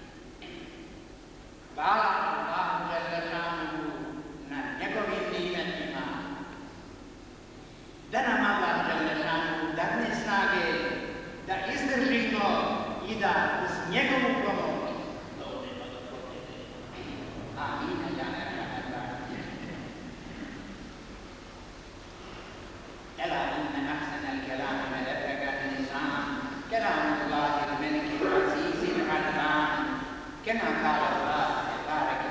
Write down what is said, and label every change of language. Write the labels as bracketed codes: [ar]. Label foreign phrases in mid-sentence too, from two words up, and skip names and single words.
[bs] Hvala Allahu dželešanu na njegovim nimetima. Da nam Allah dželešanu dadne snage da izdržimo i da uz njegovu pomoć dođemo do pobjede. Amin. [ar] ألا إن أحسن الكلام ملكك اللسان كلام الله الملك العزيز العلام كما قال الله تبارك